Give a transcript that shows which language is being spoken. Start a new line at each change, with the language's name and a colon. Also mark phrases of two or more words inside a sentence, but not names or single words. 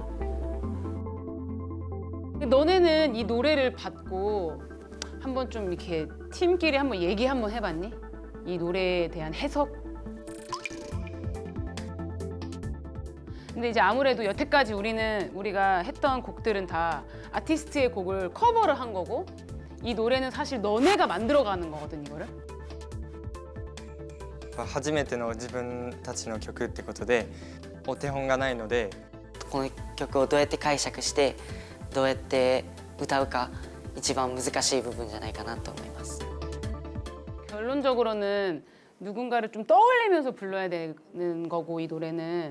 Korean: 너네는 이 노래를 받고 한번 좀 이렇게 팀끼리 한번 얘기 한번 해봤니? 이 노래에 대한 해석? 근데 이제 아무래도 여태까지 우리가 했던 곡들은 다 아티스트의 곡을 커버를 한 거고, 이 노래는 사실 너네가 만들어가는 거거든, 이거를.
Japanese: 初めての自分たちの曲ってことでお手本がないので、この曲をどうやって解釈してどうやって歌うか一番難しい部分じゃないかなと思います。
Korean: 결론적으로는 누군가를 좀 떠올리면서 불러야 되는 거고, 이 노래는.